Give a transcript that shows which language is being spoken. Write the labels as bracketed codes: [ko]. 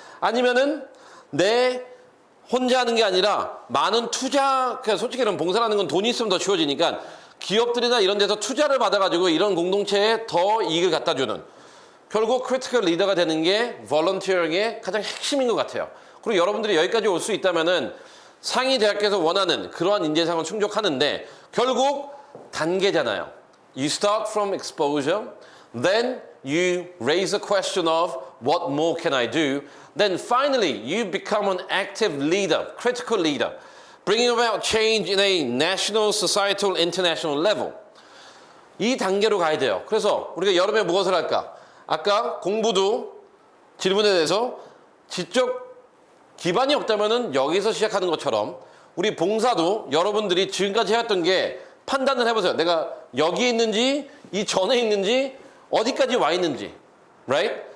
[ko] 아니면은 내 혼자 하는 게 아니라 많은 투자, 솔직히 이런 봉사라는 건 돈이 있으면 더 쉬워지니까 기업들이나 이런 데서 투자를 받아가지고 이런 공동체에 더 이익을 갖다 주는 결국 크리티컬 리더가 되는 게 volunteering의 가장 핵심인 것 같아요. 그리고 여러분들이 여기까지 올 수 있다면은 상위 대학교에서 원하는 그러한 인재상을 충족하는데 결국 단계잖아요. [en] You start from exposure, then you raise the question of what more can I do? Then finally you become an active leader, critical leader, bringing about change in a national, societal, international level. [ko] 이 단계로 가야 돼요. 그래서 우리가 여름에 무엇을 할까? 아까 공부도 질문에 대해서 지적 기반이 없다면은 여기서 시작하는 것처럼 우리 봉사도 여러분들이 지금까지 해왔던 게 판단을 해보세요. 내가 여기 있는지 이 전에 있는지 어디까지 와 있는지, right?